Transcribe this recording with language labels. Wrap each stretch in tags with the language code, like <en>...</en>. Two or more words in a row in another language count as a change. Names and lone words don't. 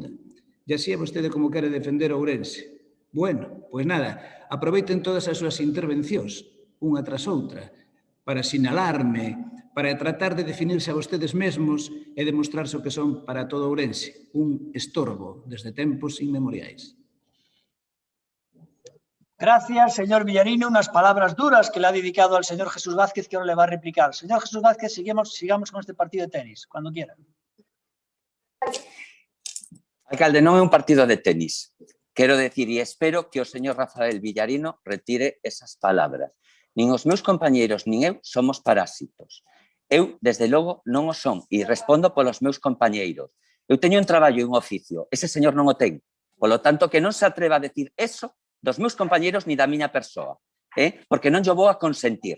<gl>E así é vostede como quere defender Ourense. Bueno, pois nada, aproveiten todas as súas intervencións, unha tras outra, para sinalarme, para tratar de definirse a vostedes mesmos e demostrarse o que son para todo Ourense, un estorbo desde tempos inmemoriais.</gl> <es>Gracias, señor Villarino. Unas palabras duras que le ha dedicado al señor Jesús Vázquez, que ahora le va a replicar. Señor Jesús Vázquez, sigamos con este partido de tenis, cuando quiera.</es> <gl>Alcalde, non é un partido de tenis. Quero decir, e espero que o señor Rafael Villarino retire esas palabras. Nin os meus compañeiros, nin eu, somos parásitos. Eu, desde logo, non o son, e respondo polos meus compañeiros. Eu teño un traballo e un oficio, ese señor non o ten. Polo tanto, que non se atreva a decir eso dos meus compañeiros ni da miña persoa, porque non yo vou a consentir.</gl>